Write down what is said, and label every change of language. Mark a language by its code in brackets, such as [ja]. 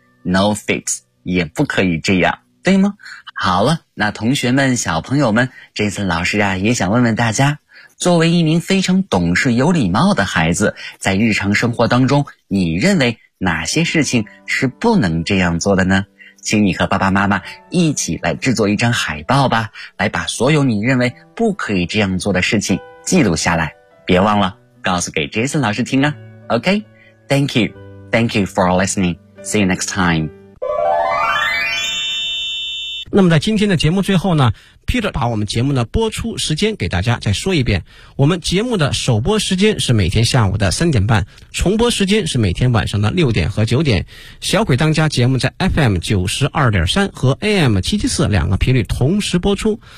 [en] No fits, [zh] 也不可以这样，对吗？好了，那同学们，小朋友们，这次老师啊也想问问大家，作为一名非常懂事有礼貌的孩子，在日常生活当中你认为哪些事情是不能这样做的呢？请你和爸爸妈妈一起来制作一张海报吧，来把所有你认为不可以这样做的事情记录下来，别忘了告诉给 Jason 老师听啊。 [en] OK, Thank you, Thank you for listeningSee you next time. [zh] 那么在今天的节目最后呢， Peter 把我们节目的播出时间给大家再说一遍。我们节目的首播时间是每天下午的3:30，重播时间是每天晚上的6:00和9:00。小鬼当家节目在 FM92.3 和 AM774 两个频率同时播出。